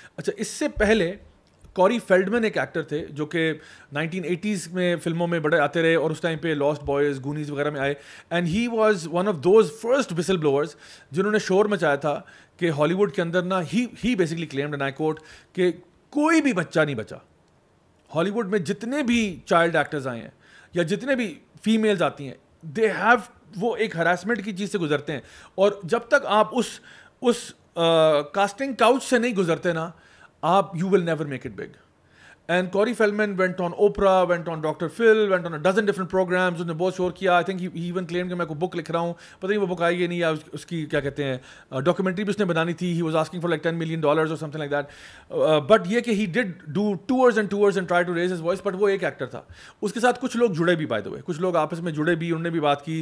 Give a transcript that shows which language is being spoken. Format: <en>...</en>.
<ur>اچھا اس سے پہلے کوری فیلڈمن ایک ایکٹر تھے جو کہ 1980s میں فلموں میں بڑے آتے رہے, اور اس ٹائم پہ لاسٹ بوائز, گونیز وغیرہ میں آئے,</ur> <en>and he was one of those first whistle blowers</en> <ur>جنہوں نے شور مچایا تھا کہ ہالی ووڈ کے اندر نا</ur> <en>he basically claimed and I quote</en> <ur>کہ کوئی بھی بچہ نہیں بچا. ہالی ووڈ میں جتنے بھی چائلڈ ایکٹرز آئے ہیں یا جتنے بھی فیمیلز آتی ہیں, دے ہیو, وہ ایک ہراسمنٹ کی چیز سے گزرتے ہیں, اور جب تک آپ اس کاسٹنگ کاؤچ سے نہیں گزرتے نا, آپ</ur> <en>You will never make it big. And Corey Feldman went on Oprah, went on Dr. Phil, went on a dozen different programs.</en> <ur>اس نے بہت شور کیا.</ur> <en>I think he even claim</en> <ur>کہ میں کوئی بک لکھ رہا ہوں, پتہ نہیں وہ بک آئی ہے نہیں, یا اس کی کیا کہتے ہیں ڈاکومنٹری بھی اس نے بنانی تھی.</ur> <en>He was asking for like $10 million or something like that. But یہ کہ he did do tours and try to raise his voice.</en> <ur>But وہ ایک ایکٹر تھا. اس کے ساتھ کچھ لوگ جڑے بھی, بائی دا وے کچھ لوگ آپس میں جڑے بھی, انہوں نے بھی بات کی.</ur>